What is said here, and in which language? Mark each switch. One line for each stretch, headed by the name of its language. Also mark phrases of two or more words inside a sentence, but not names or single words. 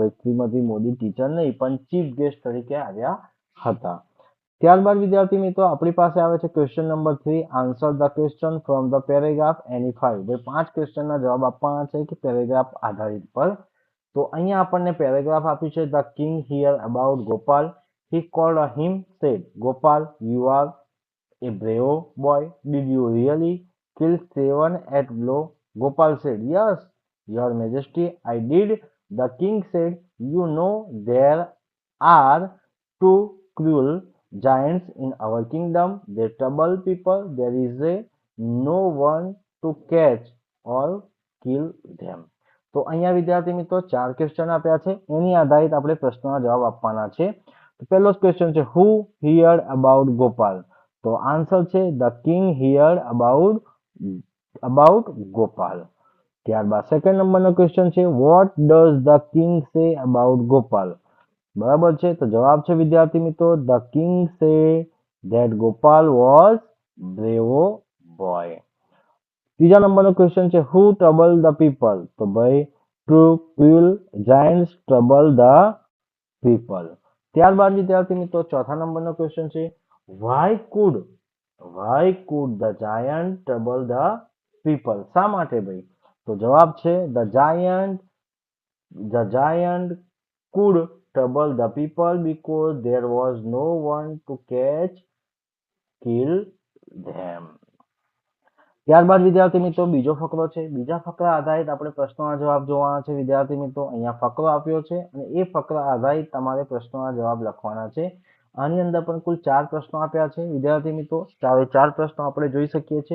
Gujarati: ભાઈ શ્રીમતી મોદી ટીચર નહીં પણ
English: chief guest
Gujarati: તરીકે આવ્યા હતા. ત્યારબાદ વિદ્યાર્થી મિત્રો આપણી પાસે આવે છે
English: question number 3, answer the question from the paragraph any 5.
Gujarati: ભાઈ 5 ક્વેશ્ચનના જવાબ આપવાના છે કે પેરેગ્રાફ આધારિત પર. તો અહીંયા આપણને પેરેગ્રાફ આપ્યું છે,
English: the king hear about Gopal, he called him, said, Gopal, you are a brave boy. Did you really kill 7 at blow? Gopal said, Yes, your majesty, I did. The king said, You know there are 2 cruel giants in our kingdom. They trouble people. There is no one to catch or kill them.
Gujarati: તો અહીંયા વિદ્યાર્થી મિત્રો 4 ક્વેશ્ચન આપ્યા છે, એની આધારિત આપણે પ્રશ્નોના જવાબ આપવાના છે. તો પહેલો જ ક્વેશ્ચન છે,
English: who heard about Gopal? તો આન્સર છે the king heard about Gopal. ત્યારબાદ સેકન્ડ નંબરનો ક્વેશ્ચન છે, what does the king say about Gopal?
Gujarati: બરાબર છે, તો જવાબ છે વિદ્યાર્થી મિત્રો,
English: the king say that Gopal was bravo boy. ત્રીજા નંબરનો ક્વેશ્ચન છે, who trouble the people?
Gujarati: તો ભાઈ
English: 2 cruel giants trouble the people.
Gujarati: ત્યારબાદ વિદ્યાર્થી મિત્રો ચોથા નંબરનો ક્વેશ્ચન છે,
English: why could the giant trouble the people?
Gujarati: શા માટે ભાઈ? તો જવાબ છે
English: the giant could trouble the people because there was no one to kill them.
Gujarati: ત્યારબાદ વિદ્યાર્થી મિત્રો બીજો ફકરો છે, બીજા ફકરા આધારિત આપણે પ્રશ્નોના જવાબ જોવાના છે વિદ્યાર્થી મિત્રો. અહીંયા ફકરો આપ્યો છે અને એ ફકરા આધારિત તમારે પ્રશ્નોના જવાબ લખવાના છે. આની અંદર પણ કુલ 4 પ્રશ્નો આપ્યા છે વિદ્યાર્થી મિત્રો. 4 પ્રશ્નો આપણે જોઈ શકીએ છીએ.